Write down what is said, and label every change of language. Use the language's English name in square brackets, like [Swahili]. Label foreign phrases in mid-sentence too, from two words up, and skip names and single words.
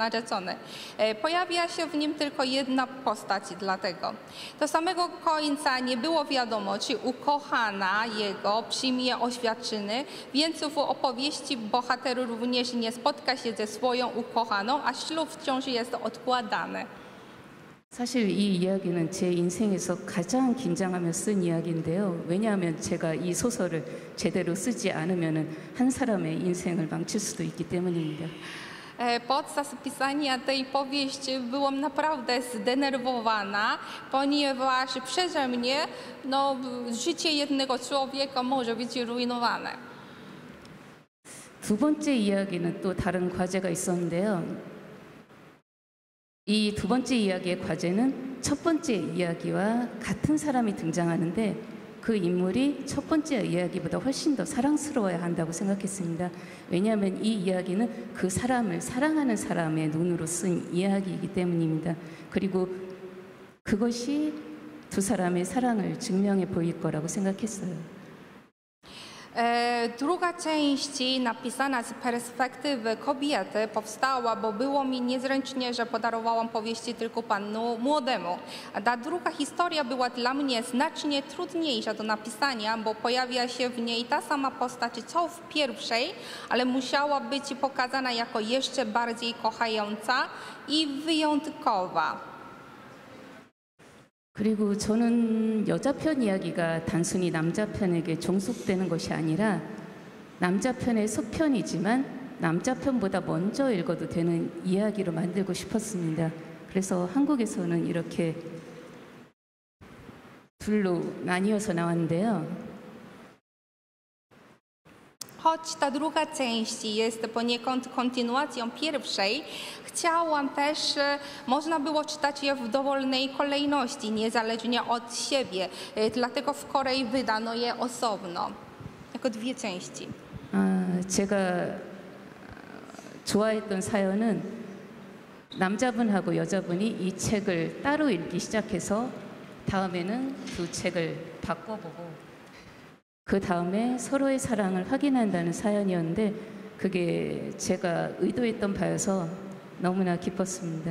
[Polish] Pojawia się w nim tylko jedna postać dlatego. Do samego końca nie było wiadomo, czy ukochana jego przyjmie oświadczyny, więc w opowieści bohater również nie spotka się ze swoją ukochaną, a ślub wciąż jest odkładany. [Korean] 사실 이 이야기는 제 인생에서 가장 긴장하며 쓴 이야기인데요. 왜냐하면 제가 이 소설을 제대로 쓰지 않으면 한 사람의 인생을 망칠 수도 있기 때문입니다. [Polish] Podczas pisania tej powieści byłam naprawdę zdenerwowana, ponieważ przeze mnie życie jednego człowieka może być rujnowane. [Korean] 두 번째 이야기는 또 다른 과제가 있었는데요. 이 두 번째 이야기의 과제는 첫 번째 이야기와 같은 사람이 등장하는데 그 인물이 첫 번째 이야기보다 훨씬 더 사랑스러워야 한다고 생각했습니다. 왜냐하면 이 이야기는 그 사람을 사랑하는 사람의 눈으로 쓴 이야기이기 때문입니다. 그리고 그것이 두 사람의 사랑을 증명해 보일 거라고 생각했어요. [Polish] Druga część napisana z perspektywy kobiety powstała, bo było mi niezręcznie, że podarowałam powieści tylko panu młodemu. A ta druga historia była dla mnie znacznie trudniejsza do napisania, bo pojawia się w niej ta sama postać co w pierwszej, ale musiała być pokazana jako jeszcze bardziej kochająca i wyjątkowa. [Korean] 그리고 저는 여자 편 이야기가 단순히 남자 편에게 종속되는 것이 아니라 남자 편의 속편이지만 남자 편보다 먼저 읽어도 되는 이야기로 만들고 싶었습니다. 그래서 한국에서는 이렇게 둘로 나뉘어서 나왔는데요. [Polish] Choć ta druga część jest poniekąd kontynuacją pierwszej, chciałam też, można było czytać je w dowolnej kolejności, niezależnie od siebie. Dlatego w Korei wydano je osobno, jako dwie części. [Korean] 제가 좋아했던 사연은 남자분하고 여자분이 이 책을 따로 읽기 시작해서 다음에는 두 책을 바꿔보고 그 다음에 서로의 사랑을 확인한다는 사연이었는데 그게 제가 의도했던 바여서 너무나 기뻤습니다.